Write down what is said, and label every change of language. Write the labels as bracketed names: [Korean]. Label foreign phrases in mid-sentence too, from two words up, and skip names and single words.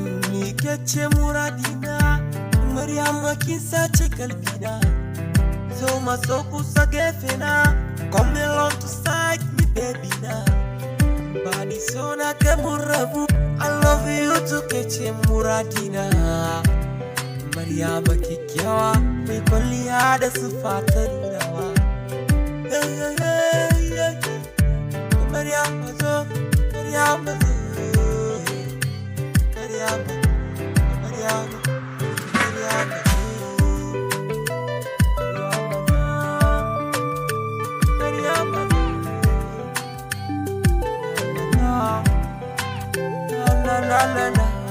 [Hausa] Ni ke ce muradina, Maryama kin sace kalbina. Zo maso kusa gefe na, [English] come along to side me baby na. [Hausa] Ba ni so na kai mu rabu, [English] I love you too [Hausa] ke ce muradina. Maryama ki Kyawa mai kwalliya da siffa ta nunawa. Hey, hey, hey, hey. Maryam, zo, Maryam, zo. Maryam, Maryam, Maryam, zo. Maryam, zo. Maryam, zo. La, la, la, la, la.